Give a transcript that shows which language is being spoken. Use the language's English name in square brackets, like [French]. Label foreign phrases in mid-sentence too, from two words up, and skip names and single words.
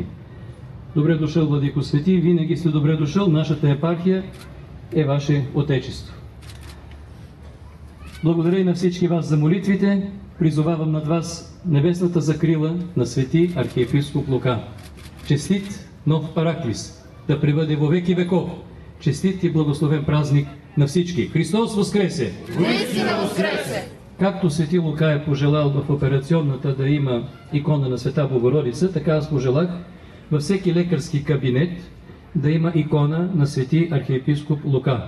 [Bulgarian] Добре дошъл, Владико Свети, винаги сте добре дошъл, нашата епархия е ваше отечество. Благодаря и на всички вас за молитвите. Призовавам над вас небесната закрила на Свети архиепископ Лука. Честит нов параклис да пребъде [Church Slavic] во веки веков. [Bulgarian] Честит и благословен празник на всички. Христос воскресе! Наистина воскресе! Както Свети Лука е пожелал в операционната да има икона на Света Богородица, така аз пожелах във всеки лекарски кабинет да има икона на Свети архиепископ Лука.